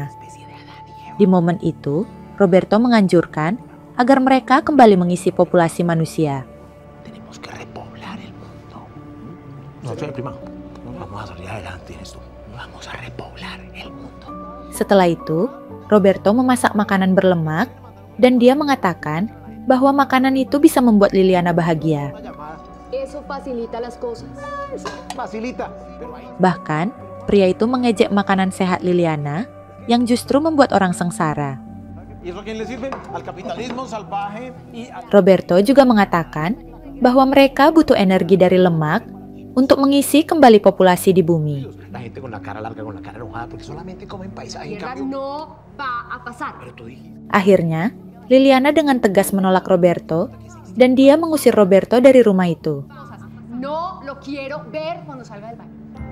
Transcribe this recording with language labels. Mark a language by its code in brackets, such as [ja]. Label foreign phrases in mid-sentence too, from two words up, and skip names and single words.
[id] Di momen itu, Roberto menganjurkan agar mereka kembali mengisi populasi manusia. [es] Tenemos que repoblar el mundo. No, prima. Vamos a salir adelante en esto. Vamos a repoblar el mundo. [id] Setelah itu, Roberto memasak makanan berlemak dan dia mengatakan bahwa makanan itu bisa membuat Liliana bahagia. [es] Eso facilita las cosas. Facilita. [id] Bahkan, pria itu mengejek makanan sehat Liliana yang justru membuat orang sengsara. [es] ¿Y eso a quién le sirve? Al capitalismo salvaje y a... [id] Roberto juga mengatakan bahwa mereka butuh energi dari lemak untuk mengisi kembali populasi di bumi. [es] La gente con la cara larga, con la cara enojada, porque solamente comen paisaje. En Tierra cambio... no va a pasar. Pero tú dijiste... [id] Akhirnya, Liliana dengan tegas menolak Roberto dan dia mengusir Roberto dari rumah itu. [es] No lo quiero ver cuando salga del baño.